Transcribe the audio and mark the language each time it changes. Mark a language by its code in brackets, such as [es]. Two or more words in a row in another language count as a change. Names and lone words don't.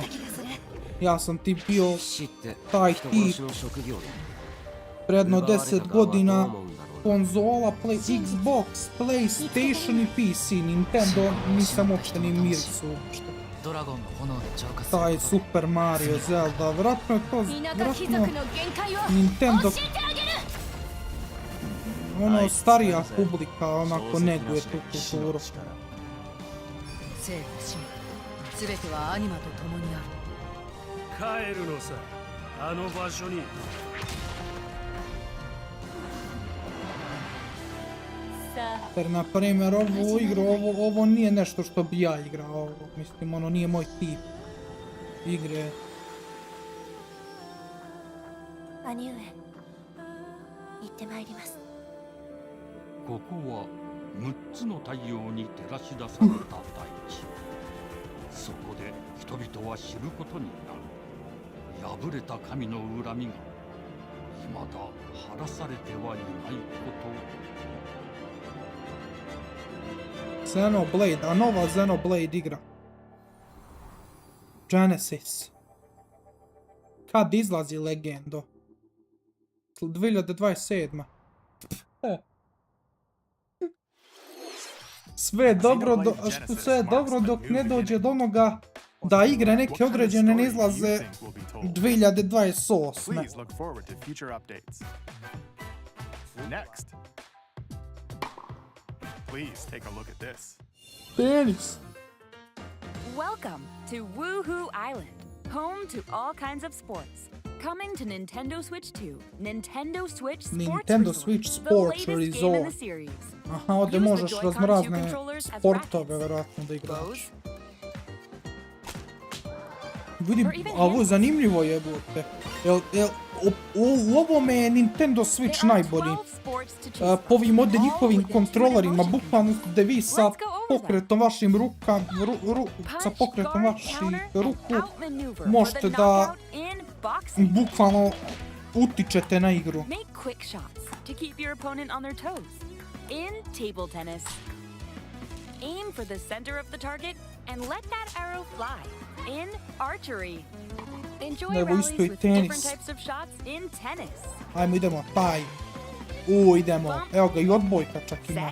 [bs] Ja sam ti bio taj tip predno 10 godina konzola, Xbox, PlayStation i PC, Nintendo nisam uopšte ni miricu uopšte. Taj Super Mario, Zelda, vratno je to, vratno Nintendo, ono, starija publika onako neguje tu kulturu. [ja] 帰るのさ、あの場所に。 [bs] Jer, na primjer, ovu igru, ovo nije nešto što bi ja igrao, mislim, ono, nije moj tip igre. [ja] 兄上、行ってまいります。ここは6つの太陽に照らし出された大地。そこで人々は知ることになる。破れた神の恨みが未だ晴らされてはいないこと。 [bs] Xenoblade, a nova Xenoblade igra. Genesis. Kad izlazi Legendo? 2027. Sve je dobro dok ne dođe do onoga da igre neke određene ne izlaze 2028. [en] Please take a look at this. Penis. Welcome to Woohoo Island, home to all kinds of sports. Coming to Nintendo Switch 2, Nintendo Switch Sports Resort, the series. [bs] Aha, ovdje možeš razne sportove vjerojatno da igraš. Vidim, a ovo je zanimljivo jebote. U ovome je Nintendo Switch najbolji. Po ovim ovdje njihovim kontrolerima, bukvalno da vi sa pokretom vašim ruku možete da bukvalno utičete na igru. [en] In table tennis, aim for the center of the target and let that arrow fly. In archery, enjoy rallies with different types of shots in tennis. [bs] Ajmo, idemo, taj. Idemo. Evo ga, i odbojka čak ima.